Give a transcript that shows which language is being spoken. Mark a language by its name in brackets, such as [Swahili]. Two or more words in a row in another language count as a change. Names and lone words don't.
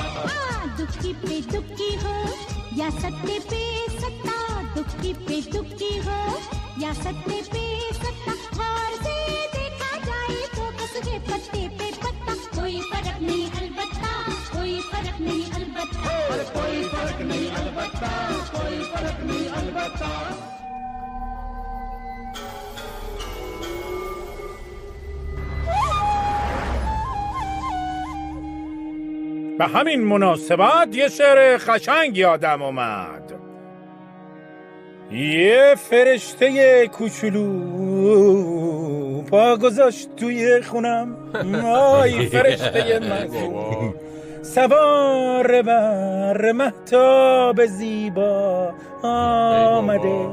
[Hindi] दुखी पे दुखी हो या सत्य पे सत्ता, दुखी पे दुखी हो या सत्य पे सत्ता, गौर से देखा जाए तो बस है पत्ते पे पत्ता, कोई फर्क नहीं अलबत्ता, कोई फर्क नहीं अलबत्ता, कोई फर्क नहीं अलबत्ता, कोई फर्क नहीं अलबत्ता। [Persian] به همین مناسبت یه شعر قشنگ یادم اومد. یه فرشته کوچولو پا گذاشت توی خونم، آی فرشته مظلوم، سوار بر مهتاب زیبا آمده.